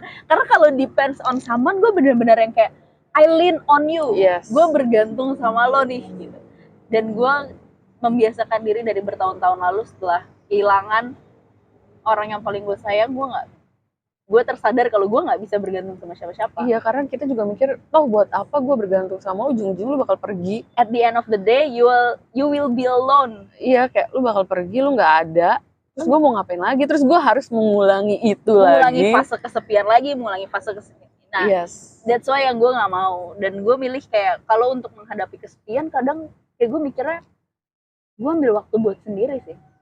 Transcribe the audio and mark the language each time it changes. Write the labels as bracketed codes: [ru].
[id] Karena kalau [en] depends on someone, [id] gue benar-benar yang kayak [en] I lean on you. Yes. [id] Gue bergantung sama lo nih gitu. Dan gue membiasakan diri dari bertahun-tahun lalu setelah kehilangan orang yang paling gue sayang, gue tersadar kalau gue nggak bisa bergantung sama siapa-siapa. Iya, karena kita juga mikir, buat apa gue bergantung sama lo, ujung-ujung lu bakal pergi. [en] At the end of the day, you will be alone. [id] Iya, kayak lu bakal pergi, lu nggak ada. Terus gue mau ngapain lagi? Terus gue harus mengulangi itu mengulangi fase kesepian lagi, mengulangi fase kesepian. Nah, [en] yes. That's why [id] yang gue nggak mau. Dan gue milih kayak kalau untuk menghadapi kesepian, kadang kayak gue mikirnya, gue ambil waktu buat sendiri sih.